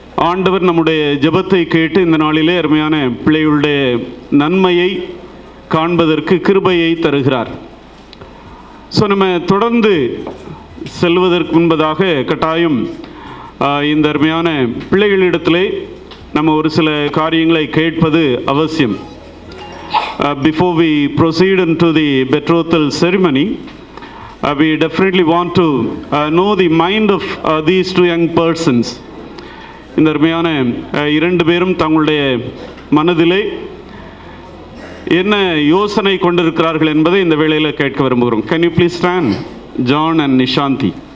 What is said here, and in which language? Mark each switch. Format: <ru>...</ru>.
<ta>ஆண்டவர் நம்முடைய ஜெபத்தை கேட்டு இந்த நாளிலே அருமையான பிள்ளைகளுடைய நன்மையை காண்பதற்கு கிருபையை தருகிறார். ஸோ நம்ம தொடர்ந்து செல்வதற்கு முன்பதாக கட்டாயம் இந்த அருமையான பிள்ளைகளிடத்திலே நம்ம ஒரு சில காரியங்களை கேட்பது அவசியம்.</ta> <en>Before we proceed into the betrothal ceremony, we definitely want to know the mind of these two young persons.</en> <ta>இந்த அருமையான இரண்டு பேரும் தங்களுடைய மனதிலே என்ன யோசனை கொண்டிருக்கிறார்கள் என்பதை இந்த வேளையில் கேட்க விரும்புகிறோம்.</ta> <en>Can you please stand, John and Nishanti?</en>